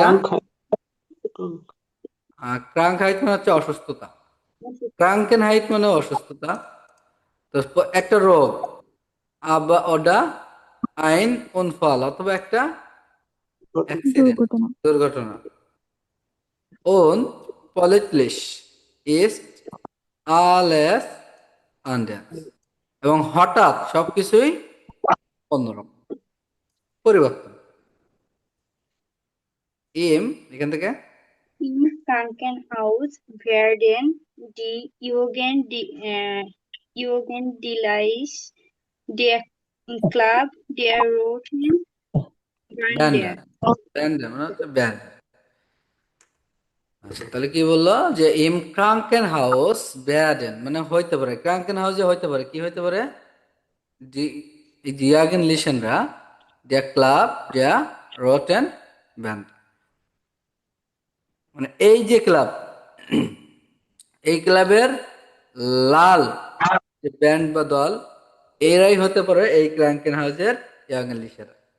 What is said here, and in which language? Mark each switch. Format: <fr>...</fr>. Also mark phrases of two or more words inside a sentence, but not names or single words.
<de>Krankheit.</de> <bn>ক্রাঙ্কহাইট মানে হচ্ছে অসুস্থতা, ক্রাঙ্কেনহাইট মানে অসুস্থতা। তো একটা রোগ,</bn> <de>aber oder ein Unfall,</de> <bn>অথবা একটা অ্যাক্সিডেন্ট, দুর্ঘটনা।</bn> <de>দুর্ঘটনা। Und politlich ist alles anders,</de> <bn>এবং হঠাৎ সবকিছুই অন্যরকম, পরিবর্তন। এম এখান থেকে</bn> <de>Im Krankenhaus werden die Jugendliche der Club der Roten ব্যান্ডা, Bande.</de> <bn>ব্যান্ডা মানে হচ্ছে ব্যান্ড। আচ্ছা, তাহলে কি বললো যে</bn> <de>im Kranken Haus werden</de> <bn>মানে হইতে পারে, ক্রাঙ্কেন হাউসে হইতে পারে, কি হইতে পারে? জিয়াগেন লিশনরা</bn> <de>der Club der Roten Bande,</de> <bn>মানে এই যে ক্লাব, এই ক্লাবের লাল যে ব্যান্ড বা দল, এরাই হতে পারে এই ক্রাঙ্কেন হাউসের ইয়াং লিশার।</bn>